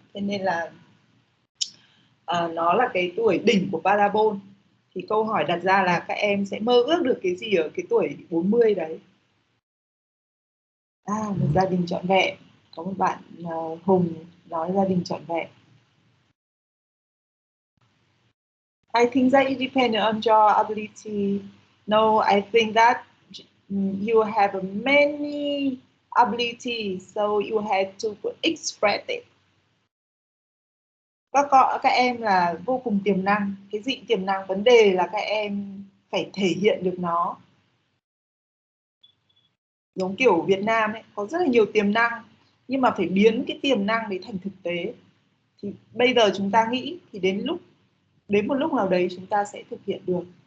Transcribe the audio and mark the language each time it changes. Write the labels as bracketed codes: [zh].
[vi] Thế nên là nó là cái tuổi đỉnh của parabol. Thì câu hỏi đặt ra là các em sẽ mơ ước được cái gì ở cái tuổi 40 đấy? Một gia đình trọn vẹn. Có một bạn Hùng nói gia đình trọn vẹn. [en] I think that it depends on your ability. No, I think that you have many abilities, so you have to express it. [vi] Các em là vô cùng tiềm năng. Cái gì tiềm năng, vấn đề là các em phải thể hiện được nó. Giống kiểu Việt Nam ấy, có rất là nhiều tiềm năng, nhưng mà phải biến cái tiềm năng đấy thành thực tế. Thì bây giờ chúng ta nghĩ thì đến một lúc nào đấy chúng ta sẽ thực hiện được.